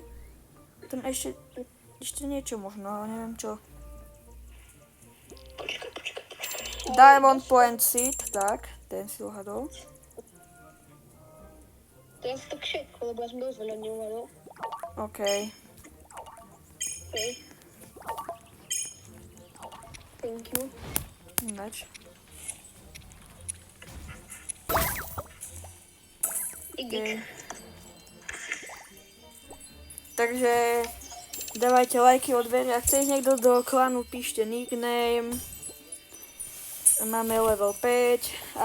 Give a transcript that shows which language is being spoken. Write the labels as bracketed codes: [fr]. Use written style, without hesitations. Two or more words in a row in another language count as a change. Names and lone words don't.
[sk] Ten ešte niečo možno, ale neviem čo. Počkaj. Diamond Point Seed, tak, ten si uhádol. To je asi tak všetko, lebo ja som dosť veľa neuhádol. OK. Hej. [en] Thank you. [sk] Ináč. Dík. Takže dávajte lajky, odbery. Ak chce ísť niekto do klanu, píšte nickname. Máme level 5.